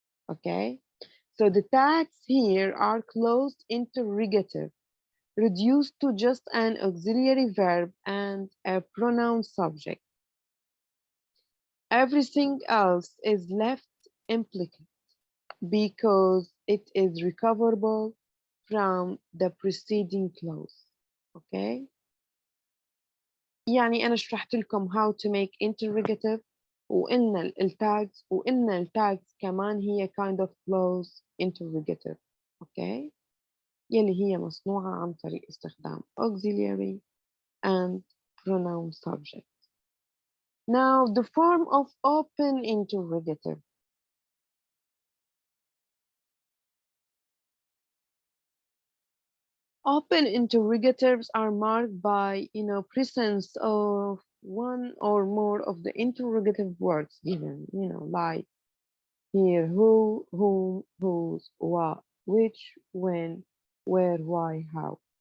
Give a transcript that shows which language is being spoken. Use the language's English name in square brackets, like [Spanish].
[English] Okay, so the tags here are closed interrogative, reduced to just an auxiliary verb and a pronoun subject. Everything else is left implicate because it is recoverable from the preceding clause. Okay. [Arabic] يعني أنا شرحت لكم [English] how to make interrogative [Arabic] وقلنا التاجز وقلنا التاجز كمان هي [English] kind of clause interrogative. [Arabic] Okay. يلي هي مصنوعة عن طريق استخدام [English] auxiliary and pronoun subject. Now the form of open interrogative. Open interrogatives are marked by, you know, presence of one or more of the interrogative words given, you know, like here, who, whom, whose, what, which, when, where, why, how.